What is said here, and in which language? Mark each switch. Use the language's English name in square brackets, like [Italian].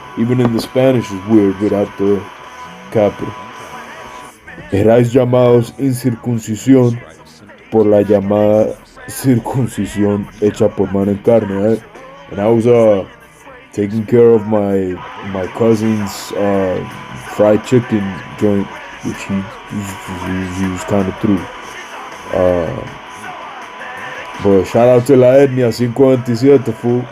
[English] Even in the Spanish is weird without the capital. [Spanish] Erais llamados incircuncisión por la llamada circuncisión hecha por mano en carne, right? [English] And I was taking care of my cousin's fried chicken joint, which he was kind of through. But shout out to La Etnia 527, fool.